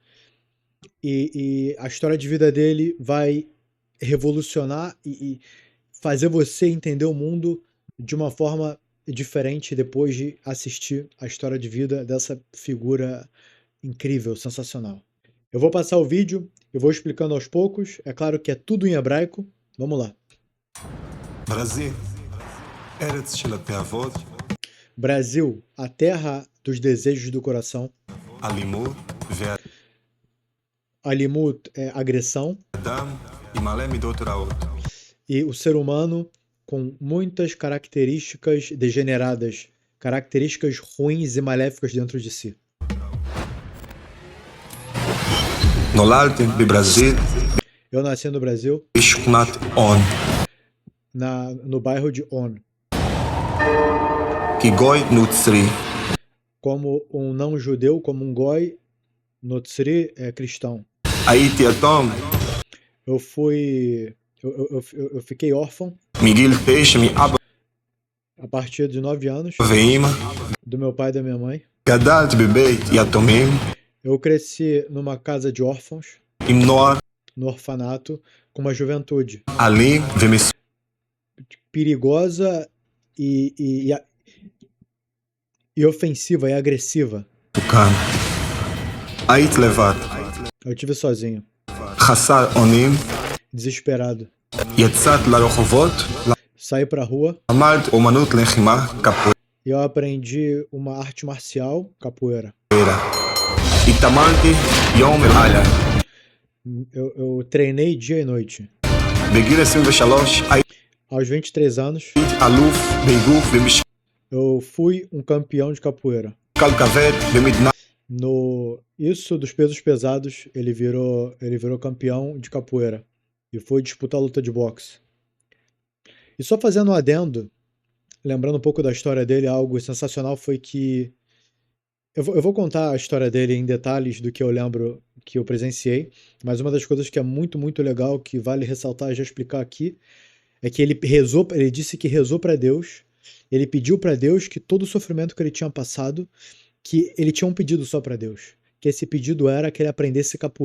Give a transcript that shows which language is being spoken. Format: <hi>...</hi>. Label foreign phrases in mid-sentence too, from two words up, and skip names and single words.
<pt>E a história de vida dele vai revolucionar e fazer você entender o mundo de uma forma diferente depois de assistir a história de vida dessa figura incrível, sensacional. Eu vou passar o vídeo, eu vou explicando aos poucos. É claro que é tudo em hebraico. Vamos lá.</pt> <he>ברזיל, ארץ של התאוות,</he> <pt>Brasil, a terra dos desejos do coração.</pt> <he>אלימות,</he> <pt>Alimut é agressão.</pt> <he>והאדם עם מלא מידות רעות.</he> <pt>E o ser humano com muitas características degeneradas, características ruins e maléficas dentro de si.</pt> <he>נולדתי בברזיל,</he> <pt>Eu nasci no Brasil,</pt> <he>בשכונת און,</he> <pt>no bairro de On,</pt> <he>כגוי נוצרי,</he> <pt>como um não-judeu, como um goi, notzri é cristão.</pt> <he>הייתי יתום</he> <pt>Eu fui, eu fiquei órfão</pt> <he>מגיל 9 מאבא</he> <pt>a partir de 9 anos</pt> <he>ואימא,</he> <pt>do meu pai e da minha mãe.</pt> <he>גדלתי בבית יתומים</he> <pt>Eu cresci numa casa de órfãos,</pt> <he>עם נוער</he> <pt>no orfanato, com uma juventude</pt> <he>אלים</he> <pt>perigosa e ofensiva e agressiva.</pt> <he>ומסוכן. היית לבד,</he> <pt>Eu tive sozinho,</pt> <he>חסר אונים,</he> <pt>desesperado.</pt> <he>יצאת לרחובות,</he> <pt>Saí pra rua</pt> <he>למדת אומנות לחימה קפוארה.</he> <pt>e eu aprendi uma arte marcial, capoeira.</pt> <he>התאמנתי יום ולילה.</he> <pt>Eu treinei dia e noite.</pt> <he>בגיל 23 הייתי</he> <pt>Aos 23 anos,</pt> <he>אלוף באגרוף ומשקל</he> <pt>eu fui um campeão de capoeira.</pt> <he>כבד במדינה</he> <pt>Isso dos pesos pesados, ele virou campeão de capoeira e foi disputar a luta de boxe. E só fazendo um adendo, lembrando um pouco da história dele, algo sensacional foi que eu vou contar a história dele em detalhes do que eu lembro que eu presenciei, mas uma das coisas que é muito, muito legal, que vale ressaltar e já explicar aqui, é que ele disse que rezou para Deus, ele pediu para Deus que todo o sofrimento que ele tinha passado, que ele tinha um pedido só para Deus, que esse pedido era que ele aprendesse capoeira.</pt>